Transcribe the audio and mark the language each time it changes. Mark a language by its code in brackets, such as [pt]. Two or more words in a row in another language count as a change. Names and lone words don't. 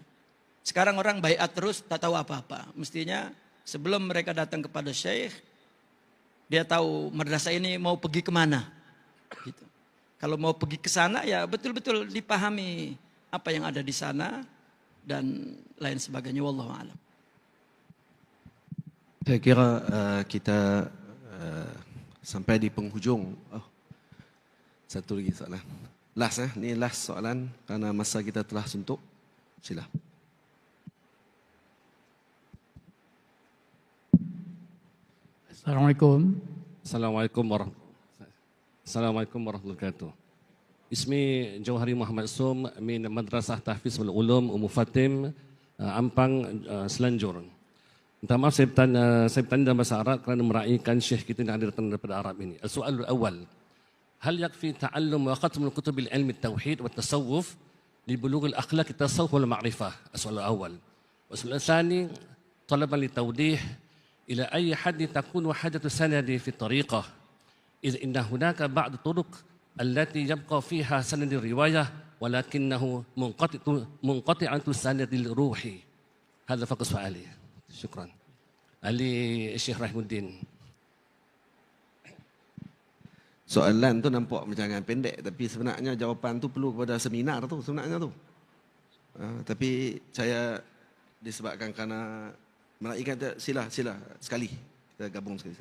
[ms] Sekarang orang baiat terus tak tahu apa-apa. Mestinya sebelum mereka datang kepada syekh, dia tahu madrasah ini mau pergi kemana. Gitu. Kalau mau pergi ke sana, ya betul-betul dipahami apa yang ada di sana dan lain sebagainya. [ar] والله أعلم. [ms] Saya kira kita sampai di penghujung. Satu lagi soalan. Last ni last soalan kerana masa kita telah suntuk. Sila. Assalamualaikum. [ar] السلام عليكم ورحمة الله وبركاته. Ismi Jauhari Muhammad Sum min Madrasah Tahfiz wal Ulum Ummu Fatim, Ampang, Selanjur. [ms] Minta maaf saya bertanya dalam bahasa Arab kerana meraihkan syekh kita yang datang daripada Arab ini. Soal awal, [ar] هل يكفي تعلم وختم الكتب العلم التوحيد والتصوف لبلوغ الأخلاق التصوف والمعرفة. السؤال الأول. والسؤال الثاني طلبا للتوضيح إلى أي حد تكون وحدة السند في الطريقة، إذ إن هناك بعض الطرق التي يبقى فيها سند الرواية ولكنه منقطعة السند الروحي. هذا فقط سؤالي. شكرا. علي الشيخ رحم الدين. [ms] Soalan tu nampak macam pendek, tapi sebenarnya jawapan tu perlu kepada seminar tu sebenarnya tu. Tapi saya disebabkan kerana meraihkan, sila sekali kita gabung sekali.